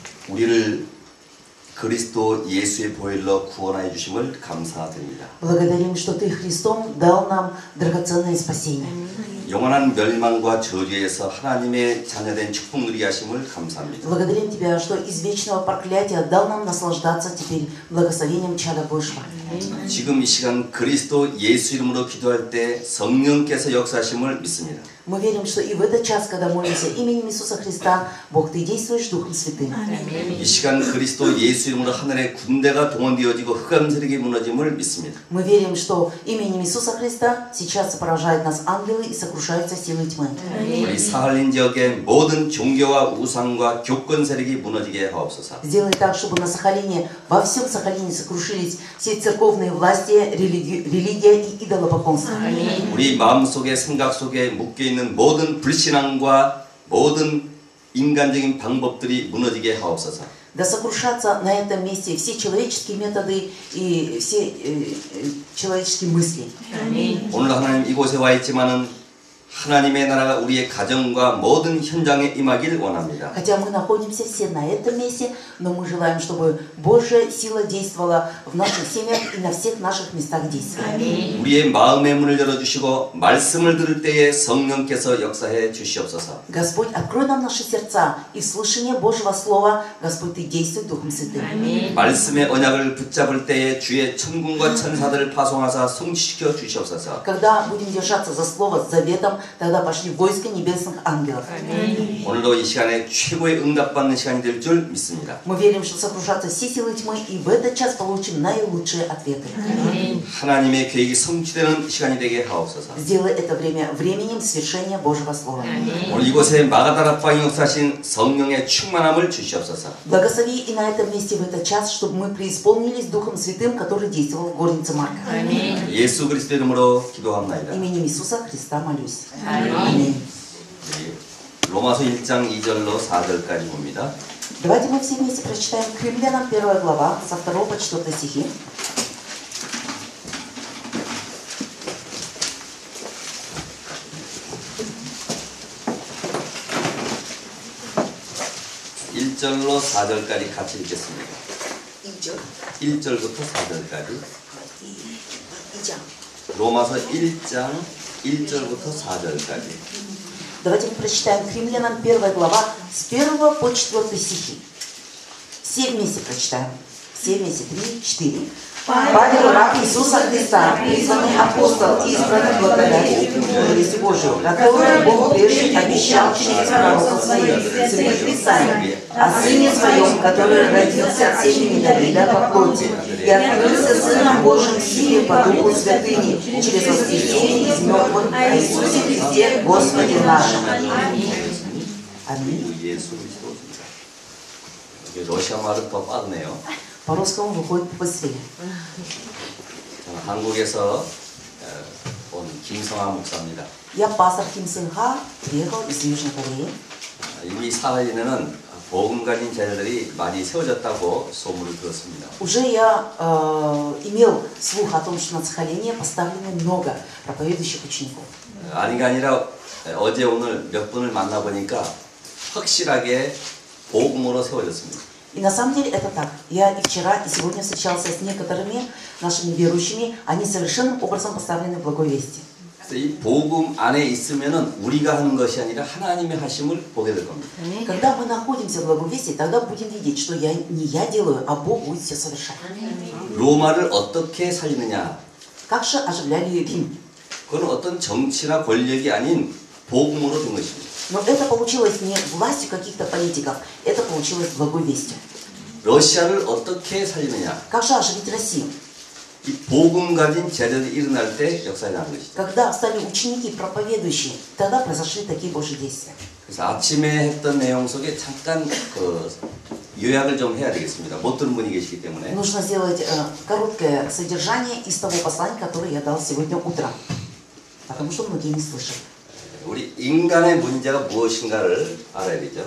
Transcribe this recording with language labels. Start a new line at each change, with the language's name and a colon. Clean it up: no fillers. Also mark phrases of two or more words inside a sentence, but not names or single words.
Korean: 우리를 그리스도 예수의 보혈로 구원하여 주심을 감사드립니다.
Russian: Благодарим, что Ты Христом дал нам драгоценное спасение.
Korean: 영원한 멸망과 저주에서 하나님의 자녀된 축복 누리게 하심을 감사합니다.
Russian: Благодарим Тебя, что из вечного проклятия дал нам наслаждаться теперь благословением чада Божьего.
Korean: 지금 이 시간 그리스도 예수 이름으로 기도할 때 성령께서 역사하심을 믿습니다.
Russian: Мы верим, что и в этот час, когда молимся именем Иисуса Христа, Бог, Ты действуешь Духом Святым.
Korean: 이 시간 그리스도 예수 이름으로 하늘의 군대가 동원되어지고 흑암 세력이 무너짐을 믿습니다.
Russian: Мы верим, что именем Иисуса Христа сейчас сопровождают нас ангелы и сокрушаются силы тьмы.
Korean: 우리 사할린 지역의 모든 종교와 우상과 교권 세력이 무너지게 하옵소서.
Russian: Сделай так, чтобы на Сахалине, во всем Сахалине сокрушились все церковные власти, религия и идолопоклонство.
Korean: 우리 마음속에 생각 속에 묶여있는 모든 불신앙과 모든 인간적인 방법들이 무너지게 하옵소서.
Russian: Да сокрушатся на этом месте все человеческие методы и все человеческие мысли.
Korean: 오늘 하나님 이곳에 와 있지만은 하나님의 나라가 우리의 가정과 모든 현장에 임하길 원합니다.
Russian: Хотя мы находимся все на этом месте, но мы желаем, чтобы Божья сила действовала в наших семьях и на всех наших местах действия.
Korean: 우리의 마음의 문을 열어주시고 말씀을 들을 때에 성령께서 역사해 주시옵소서.
Russian: Господь, открой нам наши сердца, и в слышании Божьего Слова, Господь, Ты действуй Духом Святым.
Korean: 말씀의 언약을 붙잡을 때에 주의 천군과 천사들을 파송하사 성취시켜 주시옵소서.
Russian: Когда будем держаться за Слово, с заветом, тогда пошли войска небесных ангелов.
Korean: 오늘도 이 시간에 최고의 응답받는 시간이 될 줄 믿습니다.
Russian: Мы верим, что сокрушатся все силы тьмы, и в этот час получим наилучшие ответы.
Korean: 하나님의 계획이 성취되는 시간이 되게 하옵소서.
Russian: Сделай это время временем свершения Божьего Слова.
Korean: 오늘 이곳에 마가다락방에 역사하신 성령의 충만함을 주시옵소서.
Russian: Благослови и на этом месте в этот час, чтобы мы преисполнились Духом Святым, который действовал в горнице Марка.
Korean: 예수 그리스도 이름으로 기도합니다.
Russian: Именем Иисуса Христа молюсь.
Korean: 아멘. 로마서 1장 2절로 4절까지 봅니다.
Russian: Давайте мы все вместе прочитаем к Римлянам 1 глава, со 2 по 4 стихи.
Korean: (1절로 4절까지) 같이 읽겠습니다. 1절부터 4절까지. 로마서 1장 1절부터 4절까지.
Russian: Давайте мы прочитаем к Римлянам 1 глава с 1 по 4 стихи. Все вместе прочитаем. Все вместе. 3, 4. Павел, раб Иисуса Христа, призванный апостол, избранный благодатью мудрости Божию, которую Бог прежде обещал через пророков своих, святых Писаний, о Сыне Своем, который родился от семени Давида по плоти, и открылся Сыном Божьим в силе по Духу Святыни, через воскресение из мертвых, о Иисусе Христе, Господе нашим. Аминь.
Korean: 러시아 말은 더 빠르네요.
Russian: По-русскому выходит быстрее.
Korean: 저는 한국에서 온 김성하 목사입니다.
Russian: Я пастор Ким Сын Ха, приехал из Южной Кореи.
Korean: 이 사할린에는 복음 가진 제자들이 많이 세워졌다고 소문을 들었습니다.
Russian: Уже я имел слух о том, что на Сахалине поставлено много проповедующих учеников.
Korean: 아니가 아니라 어제 오늘 몇 분을 만나보니까 확실하게 복음으로 세워졌습니다.
Russian: И на самом деле это так. Я и вчера, и сегодня встречался с некоторыми нашими верующими. Они совершенным образом поставлены в благой вести.
Korean: 이 복음 안에 있으면은 우리가 하는 것이 아니라 하나님의 하심을 보게 될 겁니다.
Russian: Когда мы находимся в благой вести, тогда будем видеть, что не я делаю, а Бог будет все совершать.
Korean: 로마를 어떻게 살리느냐?
Russian: Как же оживляли Рим?
Korean: 그건 어떤 정치나 권력이 아닌 복음으로 된 것입니다.
Russian: Но это получилось не властью каких-то политиков, это получилось благой вестью.
Korean: 러시아를 어떻게 살리느냐?
Russian: Как же оживить Россию?
Korean: 이 복음 가진 제자들이 일어날 때 역사에 나는 것이죠.
Russian: Когда стали ученики проповедующие, тогда произошли такие Божьи действия.
Korean: 그래서 아침에 했던 내용 속에 잠깐 요약을 좀 해야 되겠습니다. 못 들은 분이 계시기 때문에.
Russian: Нужно сделать короткое содержание из того послания, которое я дал сегодня утром, потому что многие не слышали.
Korean: 우리 인간의 문제가 무엇인가를 알아야 되죠.